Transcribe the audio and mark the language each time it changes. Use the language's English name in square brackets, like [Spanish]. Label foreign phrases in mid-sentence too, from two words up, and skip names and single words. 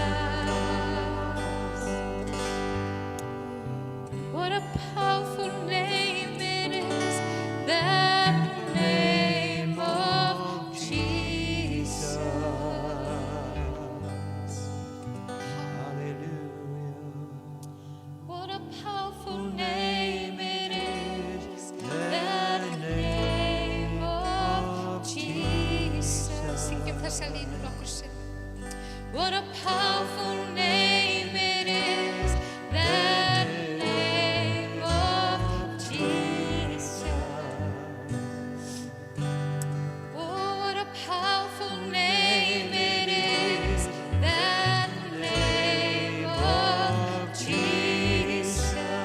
[English] What a powerful name it is, the name of Jesus. What a powerful name it is, the name of Jesus. [Icelandic] Syngjum þessa línu nokkur sinnum. [English] What a powerful name it is, the name of Jesus. Oh, what a powerful name it is, the name of Jesus.